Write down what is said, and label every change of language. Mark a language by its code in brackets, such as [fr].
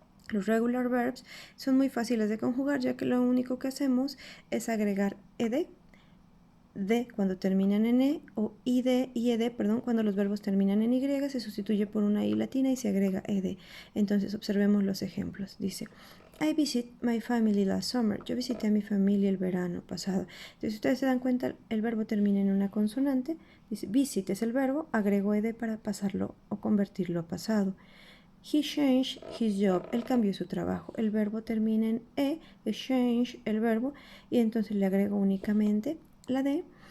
[es] Los [en] regular verbs [es] son muy fáciles de conjugar, ya que lo único que hacemos es agregar ed, de cuando terminan en e, o id y ed, cuando los verbos terminan en y, se sustituye por una i latina y se agrega ed. Entonces observemos los ejemplos. Dice: [en] I visit my family last summer. [es] Yo visité a mi familia el verano pasado. Entonces, si ustedes se dan cuenta, el verbo termina en una consonante. Dice visit es el verbo, agrego ed para pasarlo o convertirlo a pasado. [en] He changed his job. [es] Él cambió su trabajo. El verbo termina en e, es change el verbo, y entonces le agrego únicamente la d.